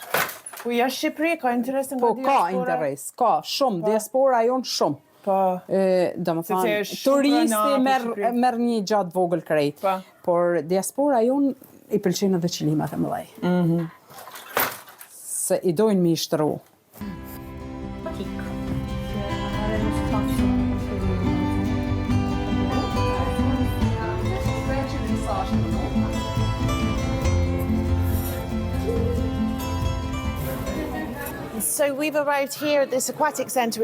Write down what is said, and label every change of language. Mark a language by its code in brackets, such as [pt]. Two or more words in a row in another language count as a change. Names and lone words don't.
[sq] Po jashtë Shqipëri, ka interes nga diaspora? Po, ka interes, ka shumë, diaspora jonë shumë. Po. Do më thonë, turisti merr një gjatë vogël krejt, por diaspora jonë i pëlqejnë edhe qilimat e mëdhej. Se i dojnë mi shtëru. [en] So we've arrived here at this aquatic centre.